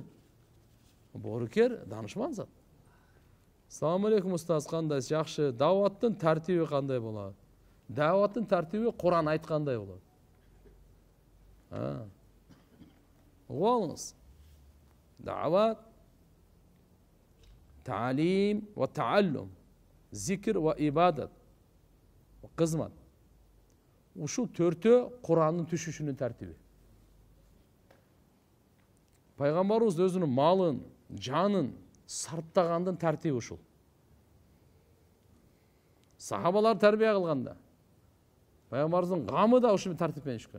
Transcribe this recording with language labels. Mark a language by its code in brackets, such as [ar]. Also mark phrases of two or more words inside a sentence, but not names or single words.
[ky] Боорукер, данышман зат. [ar] السلام عليكم [ky] устаз, кандай? Жакшы. Даваттын тартиби кандай болот? Даваттын тартиби Куран айткандай болот. Угуңуз. Дават, [ar] تعليم وتعلم، ذكر وعبادة، خدمة. [ky] Ушул төртөө Курандын түшүшүнүн тартиби. Пайгамбарыбыз өзүнүн малын, жанын сарптагандын тартиби ушул. Сахабалар тарбия кылганда пайгамбарыбыздын гамы да ушул тартиппен түшкөн.